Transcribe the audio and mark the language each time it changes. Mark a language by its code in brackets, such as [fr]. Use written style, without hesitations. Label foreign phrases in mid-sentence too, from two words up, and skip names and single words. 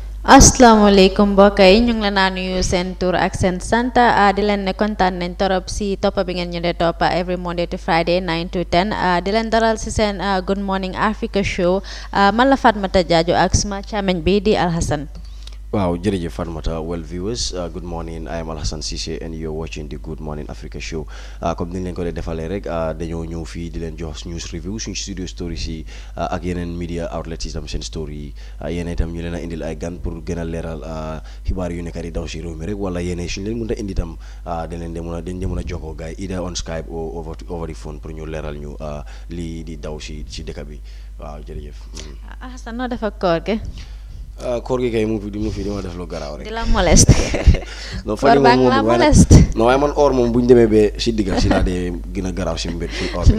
[wo] asalaamaaleykum mbokk yi ñu ngi la naa nuyu seen tur ak seen sant di leen ne kontaan nañ torop si toppa bi ngeen ñu dee toppa [en] every Monday to Friday 9 to 10 [wo] di leen dalal si seen Good Morning Africa show man la Fatmata Jaajo ak suma càmmeñ bi di Alhassan. Wow, jërëjëf Fatmata. [en] Well, viewers, good morning. I am Alhassan Cissé and you're watching the Good Morning Africa show. [wo] Comme ni leen ko dee defalee rek dañoo ñëw fii di leen jox [en] news review [wo] suñu [en] studio stories [wo] yi ak yeneen [en] media outlets [wo] yi tam seen story yi yeneen itam ñu leen a indil ay gan pour gën a leeral xibaar yu nekk di daw si réew mi rek wala yeneen suñu leen mën a indi tam dañ leen de mën a jokkoo gars yi [en] either on Skype or over the phone [wo] pour ñu leeral ñu lii di daw si dëkk bi waaw jërëjëf. Alhassan noo def ak koor gi. koor gi kay mu fi di ma def lu garaaw rek. di la moleste. non koor baa ngi la moleste. non waaye man or moom bu ñu demee ba si digga si laa dee gën a garaaw si mbir si or bi.